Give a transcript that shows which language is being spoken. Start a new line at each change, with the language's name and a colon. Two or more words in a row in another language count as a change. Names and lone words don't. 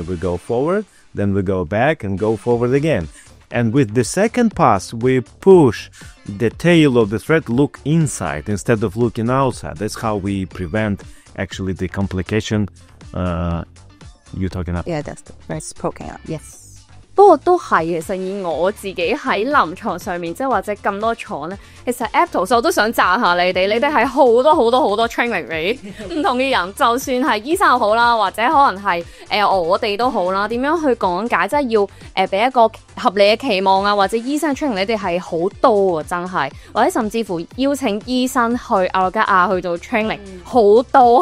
English: We go forward, then we go back and go forward again. And with the second pass, we push the tail of the thread look inside instead of looking outside. That's how we prevent actually the complication you're talking about. Yeah, that's the breast poking out. Yes.
Cantonese: 不過都係，其實以我自己喺臨床上面，即係或者咁多廠咧，其實 Aptos 我都想讚下你哋係好多 training 俾唔同嘅人，就算係醫生又好啦，或者可能係我哋都好啦，點樣去講解，即係要俾一個合理嘅期望啊，或者醫生 training 你哋係好多啊，真係，或者甚至乎邀請醫生去阿羅加亞去做 training 好多。